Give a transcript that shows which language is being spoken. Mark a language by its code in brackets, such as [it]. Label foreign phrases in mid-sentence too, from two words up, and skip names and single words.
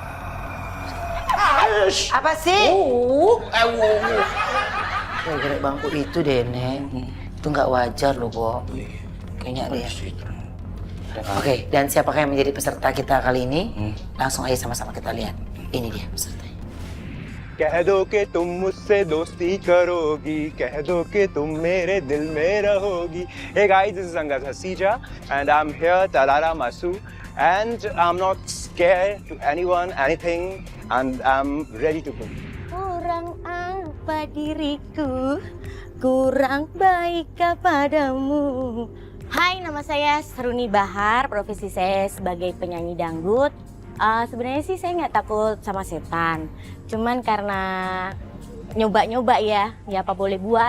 [id] Apa sih? Gara-gara bangku itu deh, Nek. Itu nggak wajar loh, Bo. Kayaknya ada ya. Oke, dan siapakah yang menjadi peserta kita kali ini? Langsung aja sama-sama kita lihat. Ini dia pesertanya. [hi] कह दो कि तुम मुझसे दोस्ती करोगी कह दो कि तुम मेरे दिल में रहोगी [en] Hey guys, this is Angad Hasija and I'm here Talara Masu and I'm not scared to anyone anything and I'm ready to go. [id] Kurang apa diriku, kurang baik kepadamu. Hai, nama saya Seruni Bahar, profesi saya sebagai penyanyi dangdut. Sebenarnya sih saya nggak takut sama setan, cuman karena nyoba-nyoba ya apa boleh buat.